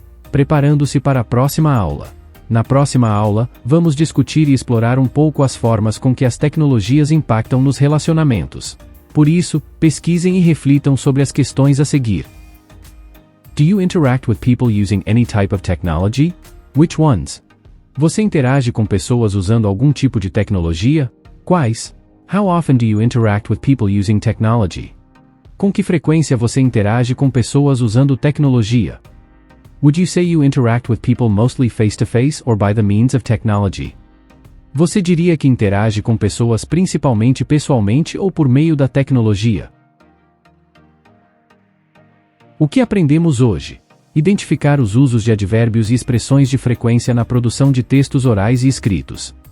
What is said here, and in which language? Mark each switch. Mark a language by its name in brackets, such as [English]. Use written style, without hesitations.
[Portuguese] Preparando-se para a próxima aula. Na próxima aula, vamos discutir e explorar um pouco as formas com que as tecnologias impactam nos relacionamentos. Por isso, pesquisem e reflitam sobre as questões a seguir. [English] Do you interact with people using any type of technology? Which ones? [Portuguese] Você interage com pessoas usando algum tipo de tecnologia? Quais? [English] How often do you interact with people using technology? [Portuguese] Com que frequência você interage com pessoas usando tecnologia? [English] Would you say you interact with people mostly face-to-face or by the means of technology? [Portuguese] Você diria que interage com pessoas principalmente pessoalmente ou por meio da tecnologia? O que aprendemos hoje? Identificar os usos de advérbios e expressões de frequência na produção de textos orais e escritos.